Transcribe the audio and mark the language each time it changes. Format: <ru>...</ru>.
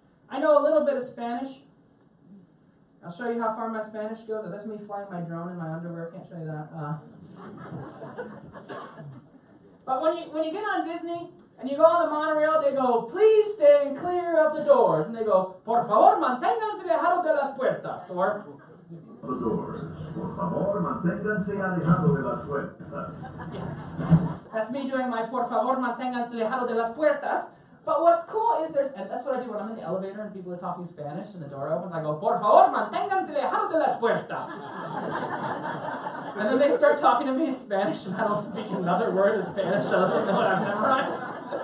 <en>I know a little bit of Spanish. I'll show you how far my Spanish goes. That's me flying my drone in my underwear. Can't show you that. But when you get on Disney and you go on the monorail, they go, please stay clear of the doors. And they go,</en> <es>por favor, manténganse alejados de las puertas.</es> <en>Or, the doors.</en> <es>Por favor, manténganse alejados de las puertas.</es> <en>That's me doing my</en> <es>por favor, manténganse alejados de las puertas.</es> <en>But what's cool is and that's what I do when I'm in the elevator and people are talking Spanish and the door opens. I go,</en> <es>por favor, manténganse alejados de las puertas.</es> <en>And then they start talking to me in Spanish and I don't speak another word of Spanish other than what I've memorized.</en>